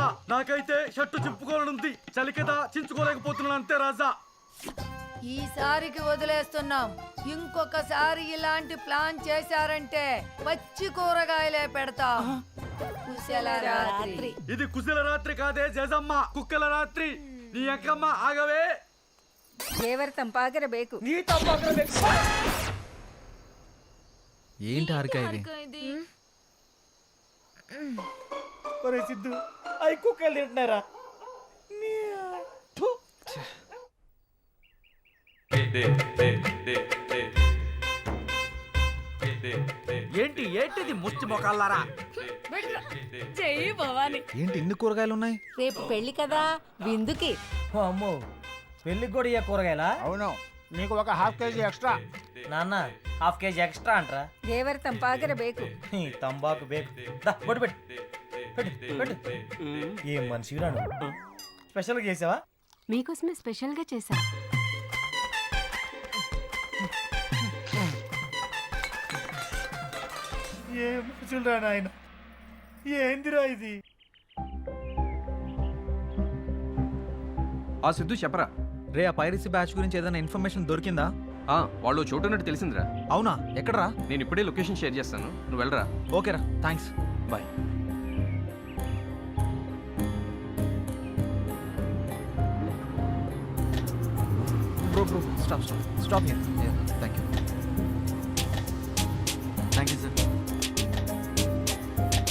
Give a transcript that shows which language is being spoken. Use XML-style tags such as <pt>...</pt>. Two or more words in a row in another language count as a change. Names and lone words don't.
<te>నాకైతే షర్టు చింపుకోవాలనుంది, చలి కదా చించుకోలేకపోతున్నాను అంతే రాజా. ఈసారికి వదిలేస్తున్నాం. ఇంకొకసారి ఇలాంటి ప్లాన్ చేశారంటే పచ్చి కూరగాయలే పెడతాం. కుశల రాత్రి. ఇది కుశల రాత్రి కాదే జేజమ్మ, కుక్కల రాత్రి. నీ అక్కమ్మ ఆగవే.</te> <kn>ದೇವರ ತಂಪಾಗಿರ ಬೇಕು.</kn> <te>నీ తప్పకుండా పెట్టు. ఏంటి హారిక ఇది? ఇది ఒరే సిద్ధు, అవి కుక్కలు తింటున్నారా? థు. ఏంటి ఏంటిది ముష్టి మొకాలారా? చెయ్యి భవాని. ఏంటి ఇన్ని కూరగాయలు ఉన్నాయి? రేపు పెళ్లి కదా, విందుకి. ఓ అమ్మో, పెళ్ళికి కూడా ఇయ్య కూరగాయలా? అవును, నీకు ఒక ½ కేజీ ఎక్స్ట్రా. నాన్న, ½ కేజీ ఎక్స్ట్రా అంటరా?</te> <kn>ದೇವರ ತಂಪಾಗಿರ ಬೇಕು.</kn> <te>ఈ</te> <kn>ತಂಬಾಕು ಬೇಕು.</kn> <te>దా, బొట్టు పెట్టు. పెట్టు, పెట్టు. ఏం మనిషి రాను. స్పెషల్గా చేసావా? మీకోసమే స్పెషల్ గా చేశా. ఏం మనుషులు రా నాయన. ఏందిరా ఇది? ఆ సిద్ధు చెప్పరా. రే, ఆ పైరసీ బ్యాచ్ గురించి ఏదైనా ఇన్ఫర్మేషన్ దొరికిందా? వాళ్ళు చోటున్నట్టు తెలిసిందిరా. అవునా? ఎక్కడరా? నేను ఇప్పుడే లొకేషన్ షేర్ చేస్తాను, నువ్వు వెళ్ళరా. ఓకేరా, థ్యాంక్స్. బాయ్.</te> <en>Bro, stop here. Yeah, thank you. Thank you, sir.</en>